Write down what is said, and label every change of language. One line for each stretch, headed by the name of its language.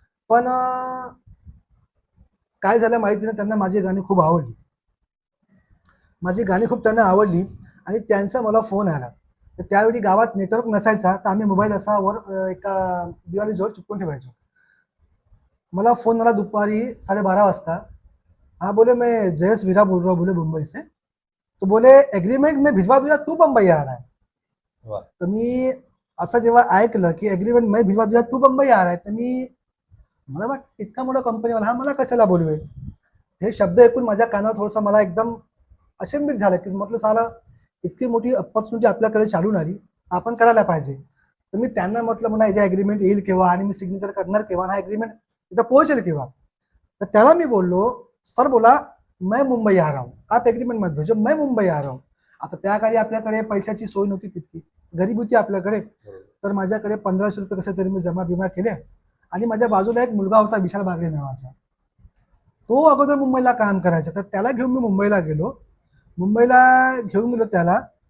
Marathi: पण काय झालं माहिती नाही, त्यांना माझी गाणी खूप आवडली. माझी गाणी खूप त्यांना आवडली आणि त्यांचा मला फोन आला. तर त्यावेळी गावात नेटवर्क नसायचा, तर आम्ही मोबाईल असा वर एका दिवाळीजवळ चिपकून ठेवायचो. मला फोन आला दुपारी 12:30 वाजता.
Hindi: हाँ बोले, मैं जयस वीरा बोल रहा हूँ बोले मुंबई से. तो बोले एग्रीमेंट में भिजवा दूंगा, तू बंबई आ रहा है. वा.
Marathi: तर मी असं जेव्हा ऐकलं की एग्रीमेंट मैं भिजवा दूंगा, तू बंबई आ रहा है, तर मला वाटतं इतका मोठा कंपनीवाला हा मला कशाला बोलवेल. हे शब्द ऐकून माझ्या कानावर थोडंसं मला एकदम अचंबित झालं, की म्हटलं साला इतकी मोठी अपॉर्च्युनिटी आपल्याकडे चालून आली, आपण करायला पाहिजे. तर मी त्यांना म्हटलं, मला याच्या ॲग्रीमेंट येईल केव्हा आणि मी सिग्नेचर करणार केव्हा, हा ॲग्रीमेंट इथं पोहोचेल केव्हा.
Hindi: तर त्याला मी बोललो, सर बोला मैं मुंबई आ रहा हूँ, आप एग्रीमेंट मत भेजो, मैं मुंबई आ रहा हूँ.
Marathi: आता त्या काळी आपल्याकडे पैशाची सोय नव्हती, तितकी गरीब होती आपल्याकडे. तर माझ्याकडे 1500 रुपये कसे तरी मी जमा बिमा केले आणि माझ्या बाजूला एक मुलगा होता विशाल बागडे नावाचा. तो अगोदर मुंबईला काम करायचा, तर त्याला घेऊन मी मुंबईला गेलो. मुंबईला घेऊन गेलो त्याला.